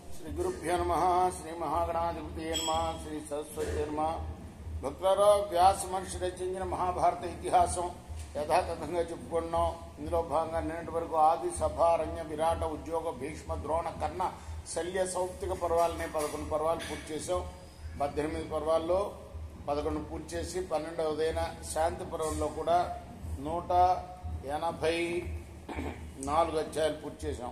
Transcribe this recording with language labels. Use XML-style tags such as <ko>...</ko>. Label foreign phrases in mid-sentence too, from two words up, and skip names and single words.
<sa>श्रीगुरुभ्यो नमः। श्री महागणाधिपति नमः। श्री सरस्वती नमः।</sa> <te>భక్తులారా, వ్యాస మహర్షి రచించిన మహాభారత ఇతిహాసం యథాతథంగా చెప్పుకున్నాం. ఇందులో భాగంగా నిన్నటి వరకు ఆది, సభ, అరణ్య, విరాట, ఉద్యోగ, భీష్మ, ద్రోణ, కర్ణ, శల్య, సౌప్తిక పర్వాలని 11 పర్వాలు పూర్తి చేసాం. 18 పర్వాల్లో 11 పూర్తి చేసి 12వదైన శాంతి పర్వంలో కూడా 184 అధ్యాయాలు పూర్తి చేసాం.</te>